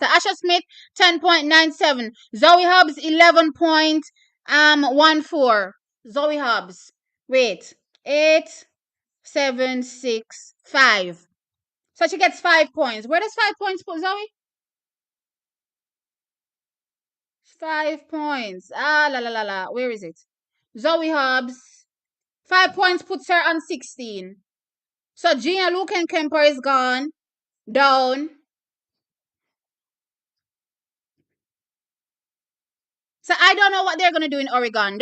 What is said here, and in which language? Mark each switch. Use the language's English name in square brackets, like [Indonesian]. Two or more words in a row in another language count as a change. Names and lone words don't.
[English] Asha Smith 10.97. Zoe Hobbs 11.14. Zoe Hobbs. Wait. 8.765. So she gets 5 points. Where does 5 points put Zoe? 5 points. Ah la la la la. Where is it? Zoe Hobbs. 5 points puts her on 16. So Gina Luken-Kemper is gone. Down. So I don't know what they're gonna do in Oregon.